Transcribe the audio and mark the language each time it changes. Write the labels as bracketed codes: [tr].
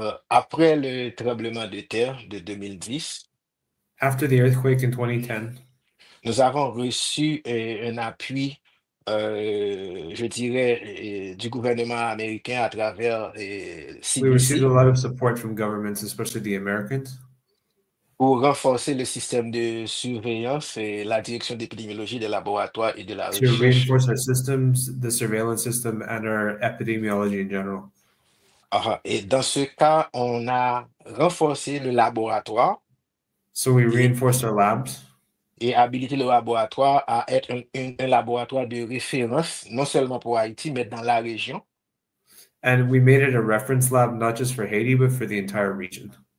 [fr] Après le tremblement de terre de 2010, [en] After the earthquake in 2010, [fr] nous avons reçu un appui, je dirais, du gouvernement américain à travers [en] we received a [fr] CDC [en] lot of support from governments, especially the Americans, [fr] pour renforcer le système de surveillance et la direction d'épidémiologie des laboratoires et de la [en] to [fr] recherche. [en] reinforce our systems, the surveillance system, and our epidemiology in general. [fr] Et dans ce cas, on a renforcé le laboratoire [en] So we [fr] et, [en] reinforced our labs [fr] et habilité le laboratoire à être un laboratoire de référence, non seulement pour Haïti, mais dans la région. [en] and we made it a reference lab, not just for Haiti, but for the entire region.